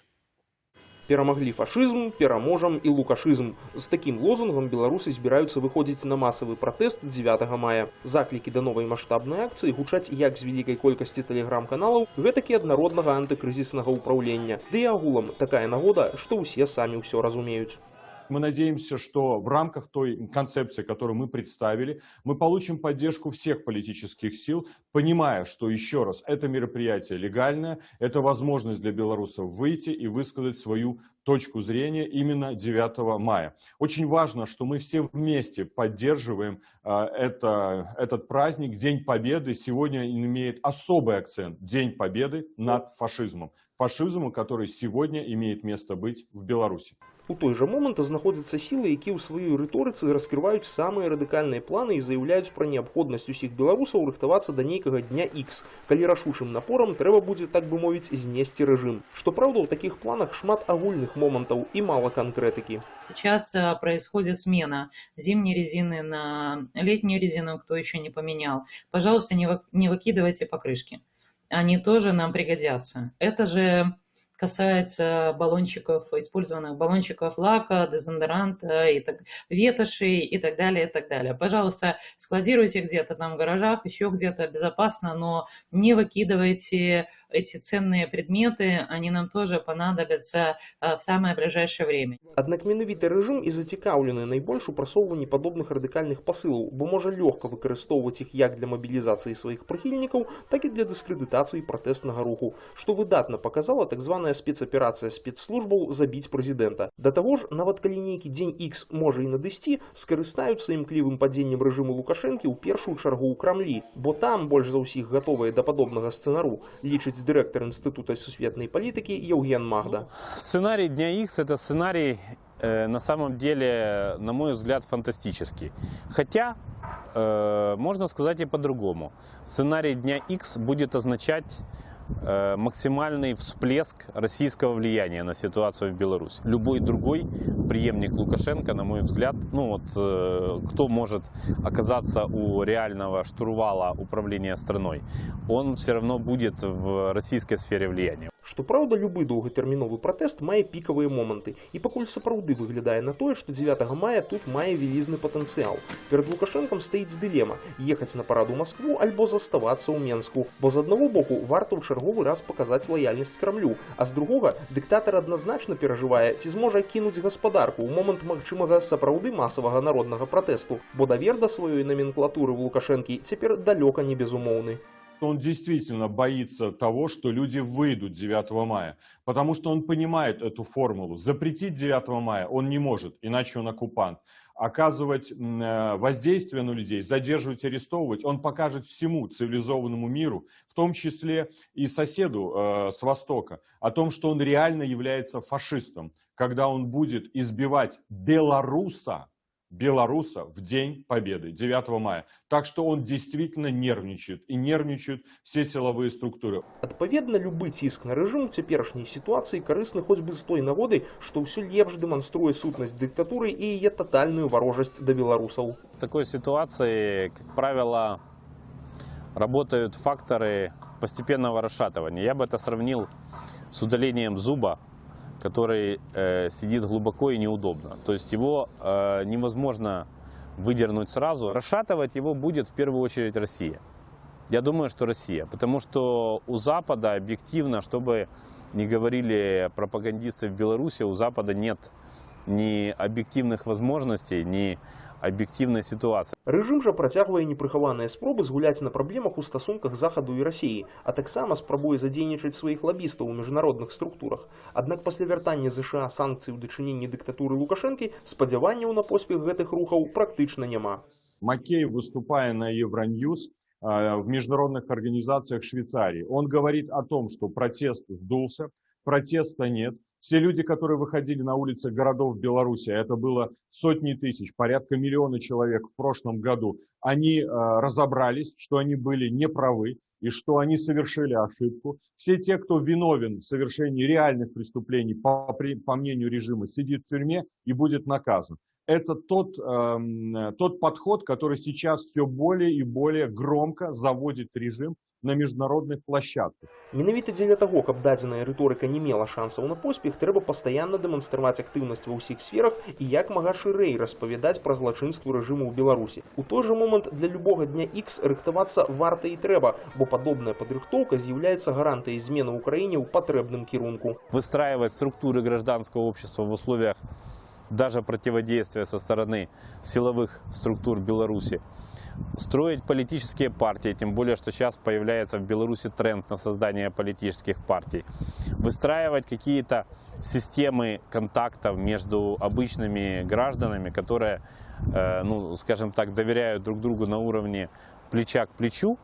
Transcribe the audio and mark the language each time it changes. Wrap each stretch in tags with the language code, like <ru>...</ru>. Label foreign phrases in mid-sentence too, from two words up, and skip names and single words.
<be>Перамаглі фашызм, пераможам і лукашызм. З такім лозунгам беларусы збіраюцца выходзіць на масавы пратэст 9 мая. Заклікі да новай маштабнай акцыі гучаць як з вялікай колькасці тэлеграм-каналаў, гэтак і ад народнага антыкрызіснага ўпраўлення. Ды і агулам такая нагода, што ўсе самі ўсё разумеюць.</be> <ru>Мы надеемся, что в рамках той концепции, которую мы представили, мы получим поддержку всех политических сил, понимая, что, еще раз, это мероприятие легальное, это возможность для белорусов выйти и высказать свою точку зрения именно 9 мая. Очень важно, что мы все вместе поддерживаем этот праздник, День Победы. Сегодня он имеет особый акцент, День Победы над фашизмом. Фашизму, который сегодня имеет место быть в Беларуси.</ru> <be>У той жа момант знаходзяцца сілы, якія ў сваёй рыторыцы раскрываюць самыя радыкальныя планы і заяўляюць пра неабходнасць усіх беларусаў рыхтавацца да нейкага дня Х, калі рашучым напорам трэба будзе, так бы мовіць, знесці рэжым. Што праўда, у такіх планах шмат агульных момантаў і мала конкретики.</be> <ru>Сейчас происходит смена зимней резины на летнюю резину, кто еще не поменял. Пожалуйста, не выкидывайте покрышки. Они тоже нам пригодятся. Это же касается баллончиков, использованных баллончиков лака, дезодоранта, ветоши и так далее, и так далее. Пожалуйста, складируйте где-то там в гаражах, еще где-то безопасно, но не выкидывайте эти ценные предметы, они нам тоже понадобятся в самое ближайшее время.</ru> <be>Аднак менавіта рэжым і зацікаўлены найбольш у прасоўванні падобных радыкальных пасылаў, бо можа лёгка выкарыстоўваць іх як для мабілізацыі сваіх прыхільнікаў, так і для дыскрэдытацыі пратэснага руху, што выдатна паказала так званая спецаперацыя спецслужбаў забіць прэзідэнта. Да таго ж, нават калі нейкі дзень Х можа і надысці, скарыстаюцца імклівым падзеннем рэжыму Лукашэнкі ў першую чаргу ў Крамлі, бо там больш за ўсіх гатовыя да падобнага сцэнару, лічыць</be> <ru>директор Института сусветной политики</ru> <be>Евген Магда.</be> <ru>Сценарий Дня Х – это сценарий, на самом деле, на мой взгляд, фантастический. Хотя, можно сказать и по-другому. Сценарий Дня Х будет означать максимальный всплеск российского влияния на ситуацию в Беларуси. Любой другой преемник Лукашенко, на мой взгляд, кто может оказаться у реального штурвала управления страной, он все равно будет в российской сфере влияния.</ru> <be>Што праўда, любы доўгатэрміновы пратэст мае пікавыя моманты. І пакуль сапраўды выглядае на тое, што 9 мая тут мае вялізны патэнцыял. Перад Лукашэнкам стаіць дылема – ехаць на парад у Маскву альбо заставацца ў Менску. Бо з аднаго боку варта ў чарговы раз паказаць лаяльнасць Крамлю, а з другога дыктатар адназначна перажывае, ці зможа кінуць гаспадарку ў момант магчымага сапраўды масавага народнага пратэсту, бо давер да сваёй номенклатуры ў Лукашэнкі цяпер далёка не безумоўны.</be> <ru>Он действительно боится того, что люди выйдут 9 мая, потому что он понимает эту формулу. Запретить 9 мая он не может, иначе он оккупант. Оказывать воздействие на людей, задерживать, арестовывать, он покажет всему цивилизованному миру, в том числе и соседу с Востока, о том, что он реально является фашистом, когда он будет избивать белоруса в День Победы, 9 мая. Так что он действительно нервничает, и нервничают все силовые структуры.</ru> <be>Адпаведна, любы ціск на рэжым у цяперашняй сітуацыі карысны хоць бы з той нагоды, што ўсё лепш дэманструе сутнасць дыктатуры і яе татальную варожасць да беларусаў.</be> <ru>В такой ситуации, как правило, работают факторы постепенного расшатывания. Я бы это сравнил с удалением зуба, который сидит глубоко и неудобно. То есть его невозможно выдернуть сразу. Расшатывать его будет в первую очередь Россия. Я думаю, что Россия. Потому что у Запада объективно, чтобы не говорили пропагандисты в Беларуси, у Запада нет ни объективных возможностей, ни объективной ситуации.</ru> <be>Рэжым жа працягвае непрыхаваныя спробы згуляць на праблемах у стасунках Захаду і Расіі, а таксама спрабуе задзейнічаць сваіх лабістаў у міжнародных структурах. Аднак пасля вяртання ЗША санкцый у дачыненні дыктатуры Лукашэнкі спадзяванняў на поспех гэтых рухаў практычна няма.</be> <ru>Макеев, выступая на Евроньюз, в международных организациях Швейцарии. Он говорит о том, что протест сдулся, протеста нет. Все люди, которые выходили на улицы городов Беларуси, это было сотни тысяч, порядка миллиона человек в прошлом году, они разобрались, что они были неправы и что они совершили ошибку. Все те, кто виновен в совершении реальных преступлений, по мнению режима, сидит в тюрьме и будет наказан. Это тот подход, который сейчас все более и более громко заводит режим на міжнародных площадках.</ru> <be>Менавіта дзеля таго, каб дадзеная рыторыка не мела шансаў на поспех, трэба пастаянна дэманстраваць актыўнасць ва ўсіх сферах і як мага шырэй распавядаць пра злачынствы рэжыму ў Беларусі. У той жа момант для любога дня X рыхтавацца варта і трэба, бо падобная падрыхтоўка з'яўляецца гарантыяй змены ў краіне ў патрэбным кірунку.</be> <ru>Выстраивать структуры гражданского общества в условиях даже противодействия со стороны силовых структур Беларуси, строить политические партии, тем более, что сейчас появляется в Беларуси тренд на создание политических партий, выстраивать какие-то системы контактов между обычными гражданами, которые, ну, скажем так, доверяют друг другу на уровне плеча к плечу.</ru>